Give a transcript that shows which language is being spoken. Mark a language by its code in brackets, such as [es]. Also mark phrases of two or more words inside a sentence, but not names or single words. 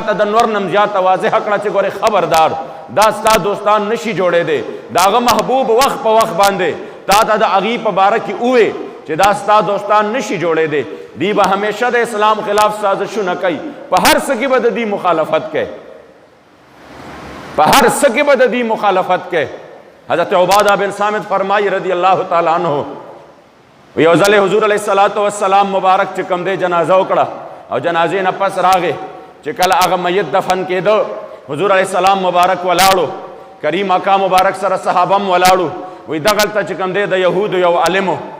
[ps] ته د نور نم زیاته واضح کړه چې ګورې خبردار دا ستا دوستان نشي جوړېدی د هغه محبوب وخت په وخت باندې تا ته د هغې په باره کې ووې چې دا ستا دوستان نشي جوړېدی دی به همیشه د اسلام خلاف سازشونه کوي په هر څه کې به د دې مخالفت کوي په هر څه کې به د دې مخالفت کوي حضرت عبادہ بن صامت فرمائی [ar] رضی اللہ تعالیٰ عنہ [ps] یو ځل حضور [ar] علیہ السلام [ps] مبارک چې کوم دی جنازه وکړه او جنازې نه پس راغې چې کله هغه میت دفن کېده حضور [ar] علیہ السلام [ps] مبارک ولاړو کریم آقا مبارک سره صحابه هم ولاړو وی دغلته چې کوم دی د یهودو یو عالمو